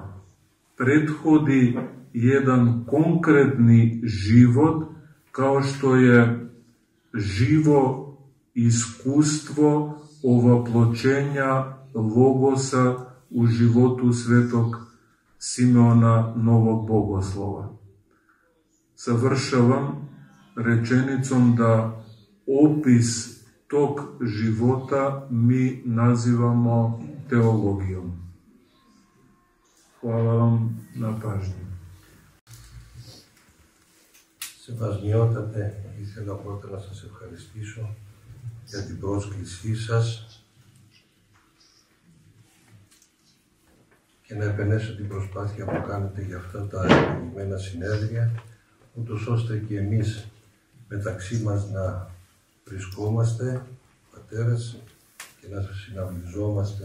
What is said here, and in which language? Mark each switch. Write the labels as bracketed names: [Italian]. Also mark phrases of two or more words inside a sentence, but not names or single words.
[Serbian] Prethodi jedan konkretni život, kao što je živo iskustvo ovaploćenja logosa u životu svetog Simeona Novog Bogoslova. Završavam rečenicom da opis tog života mi nazivamo teologijom. Hvala vam na pažnji. [Greek] Σεβασμιότατε, ήθελα πρώτα να σας ευχαριστήσω για την πρόσκλησή σας και να επενέσω την προσπάθεια που κάνετε για αυτά τα ευλογημένα συνέδρια, ούτως ώστε και εμείς μεταξύ μας να βρισκόμαστε, πατέρες, και να συναυλιζόμαστε.